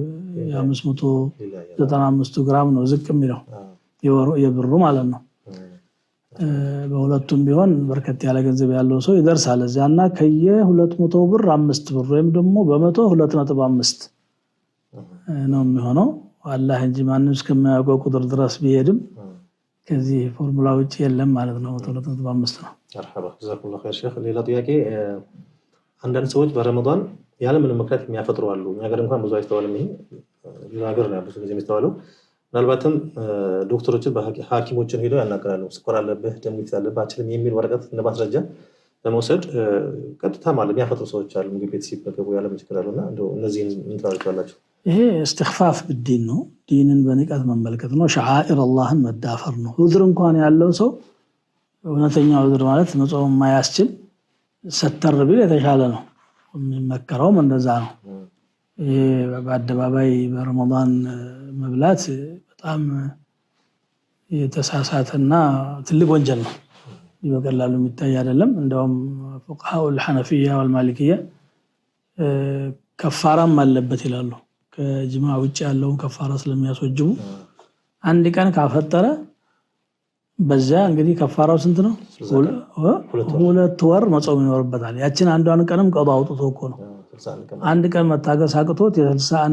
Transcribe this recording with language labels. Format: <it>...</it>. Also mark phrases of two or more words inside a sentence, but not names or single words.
<am>የ595 ግራም ነው ዝቅ የሚለው የብሩ ማለት ነው። በሁለቱም ቢሆን በርከት ያለ ገንዘብ ያለው ሰው ይደርሳል እዚያና ከየ200 ብር 5 ብር ወይም ደግሞ በመቶ 2.5 ነው የሚሆነው። አላህ እንጂ ማንም እስከማያውቀው ቁጥር ድረስ ቢሄድም ከዚህ ፎርሙላ ውጪ የለም ማለት ነው። 2.5 ነው።</am> <ar>مرحبا جزاكم الله خير شيخ።</ar> <am>ሌላ ጥያቄ አንዳንድ ሰዎች በረመዳን ያለ ምንም ምክንያት የሚያፈጥሩ አሉ። ነገር እንኳን ብዙ አይስተዋልም። ይሄ ሊናገር ነው ብዙ ጊዜ የሚስተዋለው። ምናልባትም ዶክተሮችን በሐኪሞችን ሄደው ያናገራሉ። ስኳር አለብህ፣ ደም ግፊት አለብህ አችልም የሚል ወረቀት እንደ ማስረጃ በመውሰድ ቀጥታ ማለት የሚያፈጥሩ ሰዎች አሉ። ምግብ ቤት ሲበገቡ ያለ ችግር አለና እንደው እነዚህን ምን ትላላችሁ? ይሄ</am> <ar>استخفاف بالدين</ar> <am>ነው። ዲንን በንቀት መመልከት ነው።</am> <ar>شعائر الله</ar> <am>መዳፈር ነው። ዑዝር እንኳን ያለው ሰው እውነተኛ ዑዝር ማለት መጾም የማያስችል ሰተር ቢል የተሻለ ነው። የሚመከረውም እንደዛ ነው። ይሄ በአደባባይ በረመዳን መብላት በጣም የተሳሳተና ትልቅ ወንጀል ነው። በቀላሉ የሚታይ አይደለም። እንደውም ፉቃሃው</am> <ar>الحنفية والمالكية</ar> <am>ከፋራም አለበት ይላሉ። ከጅማ ውጭ ያለውን ከፋራ ስለሚያስወጅቡ አንድ ቀን ካፈጠረ በዛ እንግዲህ ከፋራው ስንት ነው? 2 ወር መጾም ይኖርበታል። ያችን አንዷን ቀንም ቀዶ አውጥቶ እኮ ነው አንድ ቀን መታገስ አቅቶት የ61</am>